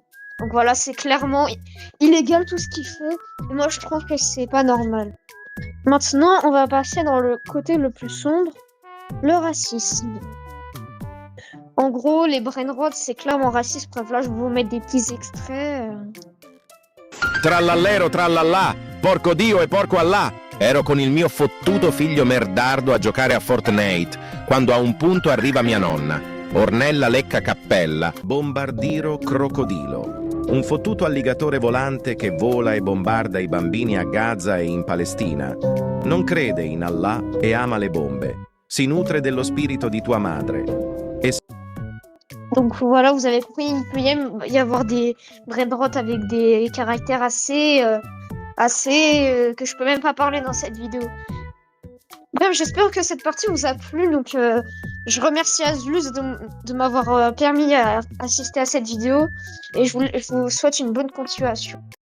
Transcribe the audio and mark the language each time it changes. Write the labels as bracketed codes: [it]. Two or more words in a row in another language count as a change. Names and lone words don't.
[fr] Donc voilà, c'est clairement illégal tout ce qu'ils font. Et moi, je trouve que c'est pas normal. Maintenant, on va passer dans le côté le plus sombre, le racisme. En gros, les [en] brain rot, [fr] c'est clairement raciste. Bref, là, je vais vous mettre des petits extraits. [it] Trallallero trallallà, porco Dio e porco Allah. Ero con il mio fottuto figlio merdardo a giocare a Fortnite, quando a un punto arriva mia nonna. Ornella lecca cappella, bombardiro crocodilo. Un fottuto alligatore volante che vola e bombarda i bambini a Gaza e in Palestina. Non crede in Allah e ama le bombe. Si nutre dello spirito di tua madre. [fr] Donc voilà, vous avez compris, il peut y avoir des [en] brain rot [fr] avec des caractères assez que je peux même pas parler dans cette vidéo. Bref, j'espère que cette partie vous a plu. Donc je remercie Azlus de m'avoir permis à assister à cette vidéo et je vous souhaite une bonne continuation.